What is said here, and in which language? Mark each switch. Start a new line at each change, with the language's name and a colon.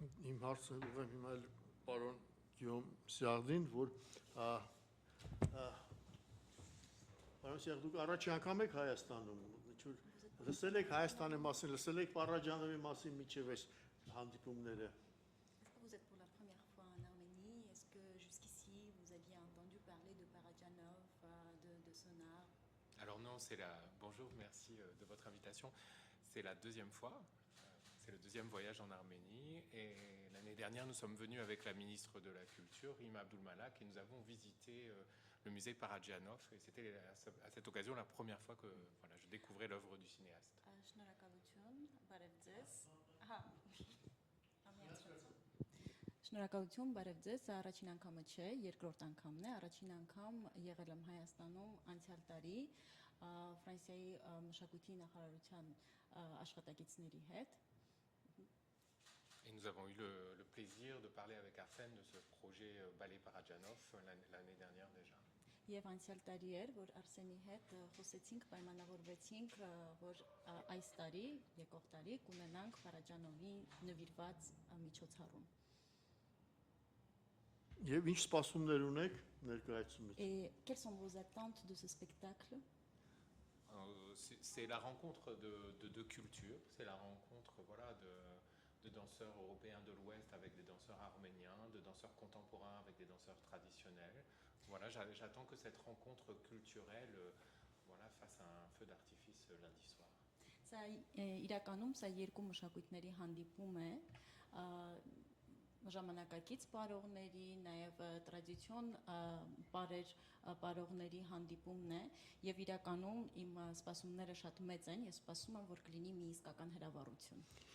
Armenian: Իմ հարցը ուղղեմ հիմա էլ պարոն Գյոմ Սյաղդին, որ պարոն Սյաղդ, դուք առաջի անգամ եք Հայաստանում, ինչ-որ լսել եք Հայաստանի մասին, լսել եք Պարաջանովի մասին միջև այս հանդիպումները։
French: Est-ce que vous êtes pour la première fois en Arménie? Est-ce que jusqu'ici vous aviez entendu parler de Parajanov, de son art? Alors non, bonjour, merci de votre invitation. C'est la deuxième fois, c'est le deuxième voyage en Arménie. Et l'année dernière, nous sommes venus avec la ministre de la Culture, Rima Abdulmalak, et nous avons visité le musée Parajanov. Et c'était à cette occasion la première fois que voilà, je découvrais l'œuvre du cinéaste.
Armenian: Շնորհակալություն, բարև ձեզ։ Ահա։ Շնորհակալություն, բարև ձեզ։ Սա առաջին անգամը չէ, երկրորդ անգամն է։ Առաջին անգամ եղել եմ Հայաստանում անցյալ տարի Ֆրանսիայի մշակույթի նախարարության աշխատակիցների հետ։
French: Et nous avons eu le plaisir de parler avec Arsène de ce projet Ballet Parajanov l'année dernière déjà.
Armenian: Եվ անցյալ տարի էր, որ Արսենի հետ խոսեցինք, պայմանավորվեցինք, որ այս տարի, եկող տարի կունենանք Պարաջանովի նվիրված միջոցառում։ Եվ ինչ սպասումներ ունեք ներկայացումից։
French: Et quelles sont vos attentes de ce spectacle? C'est la rencontre de deux cultures, c'est la rencontre voilà, de danseurs européens de l'Ouest avec des danseurs arméniens, de danseurs contemporains avec des danseurs traditionnels. Voilà, j'attends que cette rencontre culturelle voilà, fasse un feu d'artifice lundi soir.
Armenian: Սա իրականում սա երկու մշակույթների հանդիպում է, ժամանակակից պարողների, նաև տրադիցիոն պարողների հանդիպումն է, եւ իրականում իմ սպասումները շատ մեծ են, ես սպասում եմ, որ կլինի մի իսկական հրավառություն։